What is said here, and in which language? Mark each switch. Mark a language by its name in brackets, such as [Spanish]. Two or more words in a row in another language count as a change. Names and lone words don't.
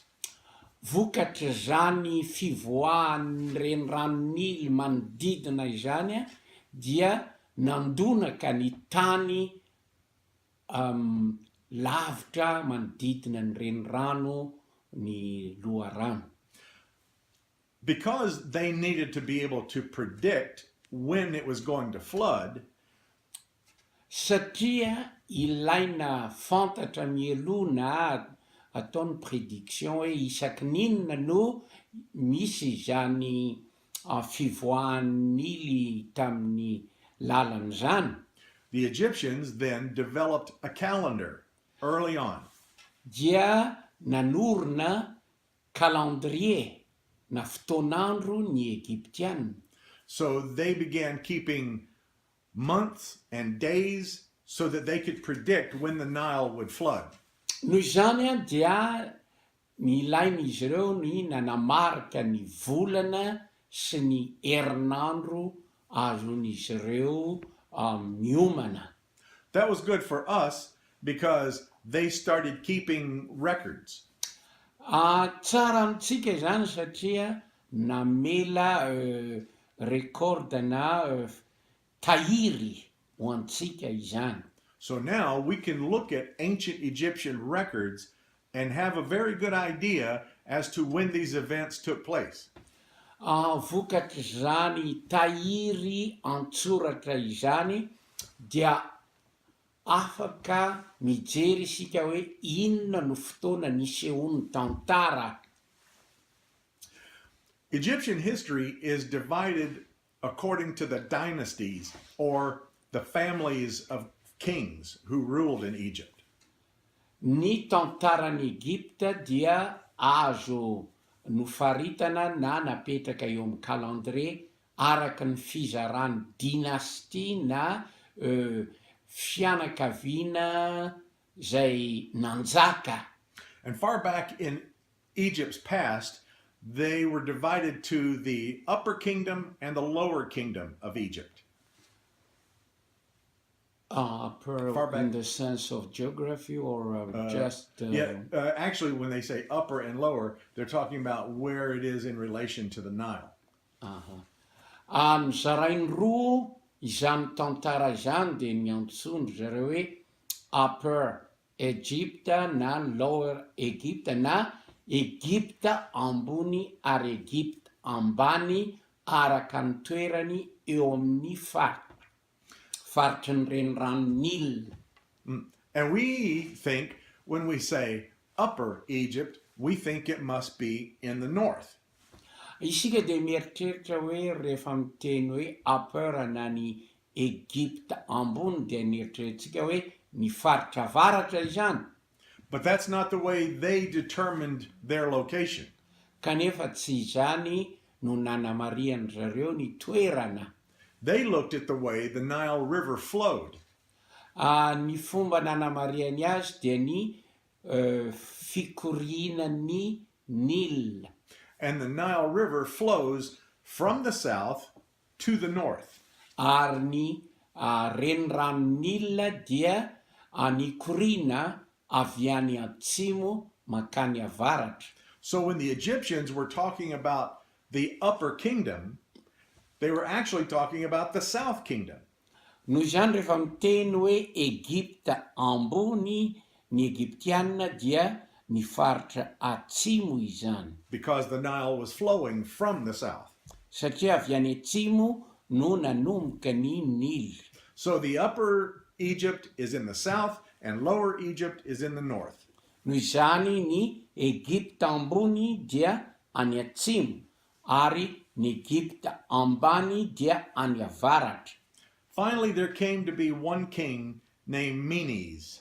[Malagasy] Vokatra zany fivoahan'ny renirano Nil manodidina izany dia nandonaka ny tany lavitra manodidina ny renirano ny loharano. [English] Because they needed to be able to predict when it was going to flood, [Malagasy] satria ilaina fantatra mieloha na ataony prédiction hoe isaky ninona no misy izany fivoahan'ny Nily tamin'ny lalan'izany. [English] the Egyptians then developed a calendar early on. [Malagasy] Dia nanorina calendrier na fotoanandro ny Egyptianina. [English] So they began keeping months and days so that they could predict when the Nile would flood. [Malagasy] Noho izany dia nilain'izy ireo ny nanamarika ny volana sy ny herinandro azon'izy ireo miomana. [English] That was good for us because they started keeping records. [Malagasy] Tsara amintsika izany satria namela record na tahiry ho antsika izany. [English] So now we can look at ancient Egyptian records and have a very good idea as to when these events took place. [Malagasy] Vokatra zany tahiry antsoratra izany dia afaka mijery isika hoe inona no fotoana nisehon'ny tantara. [English] Egyptian history is divided according to the dynasties or the families of kings who ruled in Egypt. [Malagasy] Ny tantaran'ny Egypta dia azo nofaritana na napetraka eo amin'ny calendrier araka ny fizaran'ny dynastie na fianakaviana zay nanjaka. [English] And far back in Egypt's past, they were divided to the upper kingdom and the lower kingdom of Egypt. Far back in the sense of geography or Actually, when they say upper and lower, they're talking about where it is in relation to the Nile. [Malagasy] Zarainy roa izany tantara izany dia miantsondro zareo hoe Upper Egypta na Lower Egypta na Egypta ambony ary Egypta ambany araka ny toerany eo amin'ny faritry ny renirano Nil. [English] And we think when we say Upper Egypt, we think it must be in the north. [Malagasy] Isika dia mieritreritra hoe rehefa miteny hoe upper na ny Egypta ambony dia nieritreretintsika hoe ny faritra avaratra izany. [English] But that's not the way they determined their location. [Malagasy] Kanefa tsy izany no nanamariany zareo ny toerana. [English] They looked at the way the Nile River flowed. [Malagasy] Ny fomba nanamariany azy dia ny fikorianan'ny Nil. [English] And the Nile River flows from the south to the north. [Malagasy] Ary ny renirano Nil dia nikoriana avy any atsimo makany avaratra. [English] So when the Egyptians were talking about the upper kingdom, they were actually talking about the south kingdom. [Malagasy] Noho izany rehefa miteny hoe Egipta ambony, ny Egyptianina dia ny faritra atsimo izany. [English] Because the Nile was flowing from the south. [Malagasy] Satria avy any atsimo no nanomboka ny Nily. [English] So the upper Egypt is in the south and lower Egypt is in the north. [Malagasy] Noho izany ny Egipta ambony dia any atsimo ary ny Egipta ambany dia any avaratra. [English] Finally, there came to be one king named Menes.